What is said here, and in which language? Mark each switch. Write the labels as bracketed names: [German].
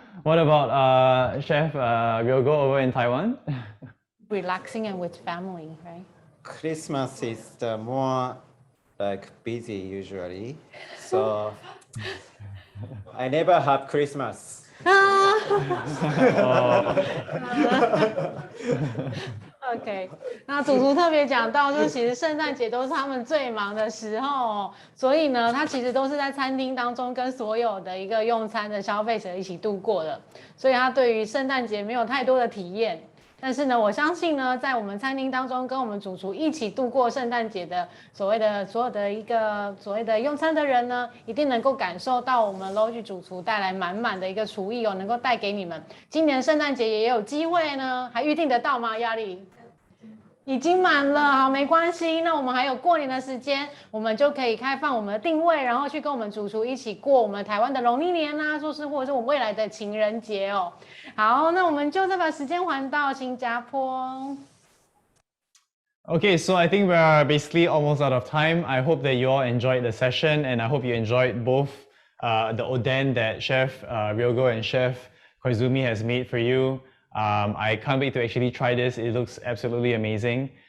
[English] What about Chef Ryogo over in Taiwan? Relaxing and with family, right? Christmas is the more like busy usually. So I never have Christmas. [Chinese] OK， 那主厨特别讲到，就是其实圣诞节都是他们最忙的时候哦，所以呢，他其实都是在餐厅当中跟所有的一个用餐的消费者一起度过的，所以他对于圣诞节没有太多的体验。但是呢，我相信呢，在我们餐厅当中跟我们主厨一起度过圣诞节的所有的一个所谓的用餐的人呢，一定能够感受到我们 logy 主厨带来满满的一个厨艺哦，能够带给你们。今年圣诞节也有机会呢，还预定得到吗？压力已经满了，好，没关系。那我们还有过年的时间，我们就可以开放我们的定位，然后去跟我们主厨一起过我们台湾的农历年啊，或者是我们未来的情人节哦。好，那我们就再把时间还到新加坡。 [English] Okay, so I think we're basically almost out of time. I hope that you all enjoyed the session, and I hope you enjoyed both the oden that Chef Ryogo and Chef Koizumi has made for you. I can't wait to actually try this. It looks absolutely amazing.